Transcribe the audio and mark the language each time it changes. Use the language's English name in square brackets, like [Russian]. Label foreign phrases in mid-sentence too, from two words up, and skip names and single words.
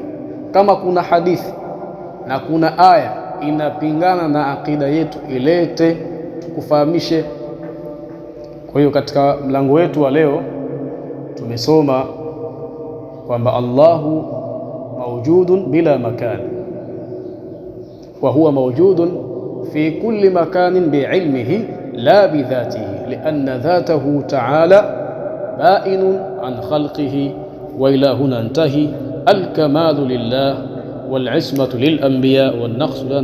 [Swahili] Kama kuna hadithi na kuna aya inapingana na akida yetu, ilete tukufahamishe. Kwa hiyo katika mlango wetu wa leo tumesoma kwamba [Arabic] الله موجود بلا مكان, وهو موجود في كل مكان بعلمه لا بذاته، لأن ذاته تعالى بائن عن خلقه. وإلى هنا انتهي. الكمال لله والعصمة للأنبياء والنقص لنا.